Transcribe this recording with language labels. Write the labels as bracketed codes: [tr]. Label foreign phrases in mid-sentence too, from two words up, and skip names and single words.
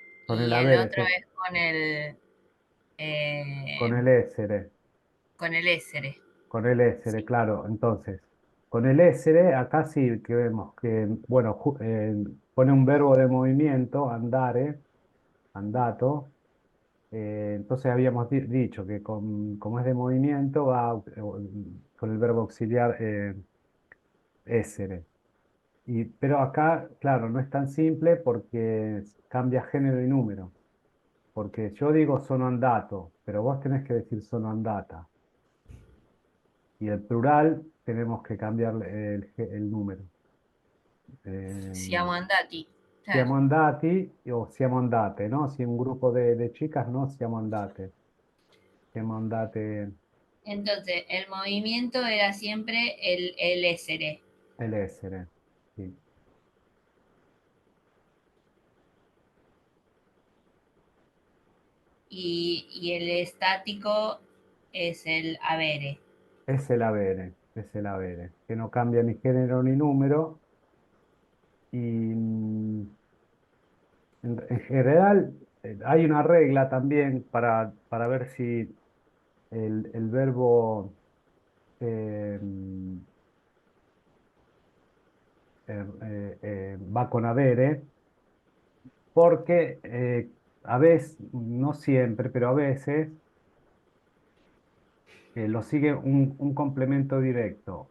[es] Con el y el avere, otro es con eh, el essere. con el essere. Con el essere, Sí, claro. Entonces, con el essere, acá sí que vemos que, bueno, pone un verbo de movimiento, [it] andare, andato. [es] Entonces habíamos dicho que como es de movimiento, va con el verbo auxiliar essere. Pero acá, claro, no es tan simple porque cambia género y número. Porque yo digo [it] sono andato, [es] pero vos tenés que decir [it] sono andata. [es] Y el plural tenemos que cambiarle el número. siamo Eh, andati. Claro. [it] siamo andati o siamo andate, [es] ¿no? Si un grupo de chicas, no, [it] siamo andate. Siamo andate [es] Entonces, el movimiento era siempre el essere el essere. Sì. y el estático es el avere. Es el avere, que no cambia ni género ni número. Y en general hay una regla también para ver si el verbo eh, va con avere, porque a veces, no siempre, pero a veces lo sigue un complemento directo.